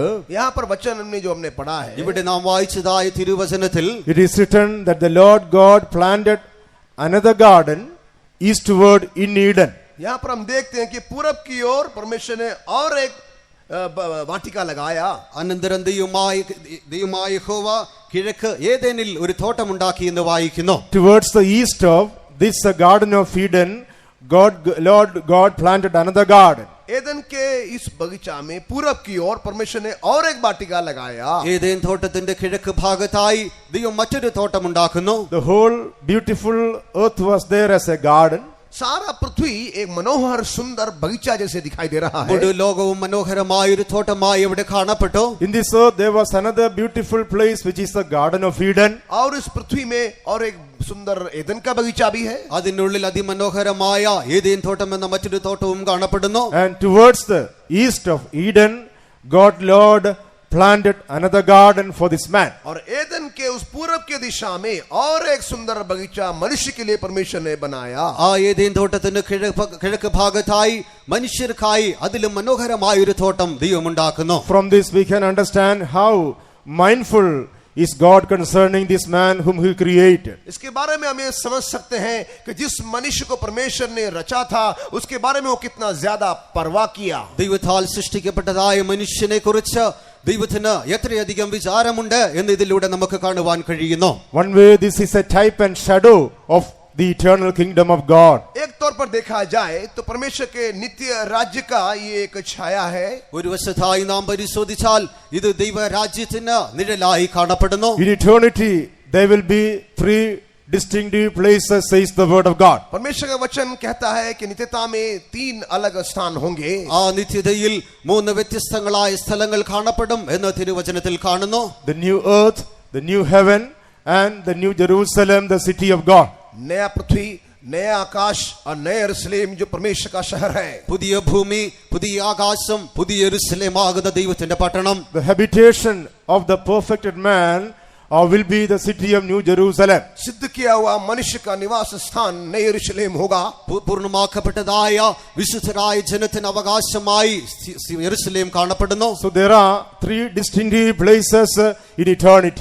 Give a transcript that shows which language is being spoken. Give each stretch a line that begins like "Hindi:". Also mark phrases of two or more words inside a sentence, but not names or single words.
Hindi: यहाँ पर वचन हमने जो हमने पढ़ा है,
Malayalam: ഇവിടെ നാം വായിച്ചതായ തിരുവചനത്തിൽ
English: it is written that the Lord God planted another garden eastward in Eden.
Hindi: यहाँ पर हम देखते हैं कि पूरब की ओर परमेश्वर ने और एक वाटिका लगाया.
Malayalam: അനന്തരം ദൈവമായ യഹോവ കിഴക്ക് ഏദേനിൽ ഒരു തോട്ടമുണ്ടാക്കി എന്ന് വായിക്കുന്നു.
English: Towards the east of this Garden of Eden, Lord God planted another garden.
Hindi: एदन के इस बगीचा में पूरब की ओर परमेश्वर ने और एक वाटिका लगाया।
Malayalam: ഏദേൻ തോട്ടത്തിന്റെ കിഴക്ക് ഭാഗത്തായി ദൈവം മറ്റൊരു തോട്ടമുണ്ടാക്കുന്നു.
English: The whole beautiful earth was there as a garden.
Hindi: सारा पृथ्वी एक मनोहर सुंदर बगीचा जैसे दिखाई दे रहा है।
Malayalam: മുഴു ലോകവും മനോഹരമായ ഒരു തോട്ടമായി ഇവിടെ കാണപ്പെട്ടു.
English: In this earth there was another beautiful place which is the Garden of Eden.
Hindi: और इस पृथ्वी में और एक सुंदर एदन का बगीचा भी है।
Malayalam: അതിനുള്ളിൽ അതിമനോഹരമായ ഏദേൻ തോട്ടം എന്ന മറ്റൊരു തോട്ടവും കാണപ്പെടുന്നു.
English: And towards the east of Eden, God Lord planted another garden for this man.
Hindi: और एदन के उस पूरब के दिशा में और एक सुंदर बगीचा मनुष्य के लिए परमेश्वर ने बनाया।
Malayalam: ആ ഏദേൻ തോട്ടത്തിന് കിഴക്ക് ഭാഗത്തായി മനുഷ്യർക്കായി അതിലും മനോഹരമായ ഒരു തോട്ടം ദൈവം ഉണ്ടാക്കുന്നു.
English: From this we can understand how mindful is God concerning this man whom he created.
Hindi: इसके बारे में हम ये समझ सकते हैं कि जिस मनुष्य को परमेश्वर ने रचा था उसके बारे में वो कितना ज्यादा परवाह किया।
Malayalam: ദൈവത്താൽ സൃഷ്ടിക്കപ്പെട്ടതായ മനുഷ്യനെ കുറിച്ച് ദൈവത്തിന് എത്രയധികം വിചാരമുണ്ട് എന്ന് ഇതിലൂടെ നമുക്ക് കാണുവാൻ കഴിയുന്നു.
English: One way this is a type and shadow of the eternal kingdom of God.
Hindi: एक तौर पर देखा जाए तो परमेश्वर के नित्य राज्य का ये एक छाया है।
Malayalam: ഒരു വശത്തായി നാം പരിശോധിച്ചാൽ ഇത് ദൈവരാജ്യത്തിന് നിഴലായി കാണപ്പെടുന്നു.
English: In eternity there will be three distinctive places, says the word of God.
Hindi: परमेश्वर का वचन कहता है कि नित्यता में 3 अलग स्थान होंगे।
Malayalam: ആ നിത്യതയിൽ 3 വ്യത്യസ്തങ്ങളായ സ്ഥലങ്ങൾ കാണപ്പെടും എന്ന് തിരുവചനത്തിൽ കാണുന്നു.
English: The new earth, the new heaven, and the new Jerusalem, the city of God.
Hindi: नया पृथ्वी, नया आकाश और नया यरूशलेम जो परमेश्वर का शहर है।
Malayalam: പുതിയ ഭൂമി, പുതിയ ആകാശം, പുതിയ യെരൂശലേമാകുന്ന ദൈവത്തിന്റെ പട്ടണം.
English: The habitation of the perfected man will be the city of New Jerusalem.
Hindi: सिद्ध किया हुआ मनुष्य का निवास स्थान नया यरूशलेम होगा।
Malayalam: പൂർണ്ണമാക്കപ്പെട്ടതായ വിശുദ്ധരായ ജനത്തിന് അവകാശമായി യെരൂശലേം കാണപ്പെടുന്നു.
English: So there are three distinctive places in eternity.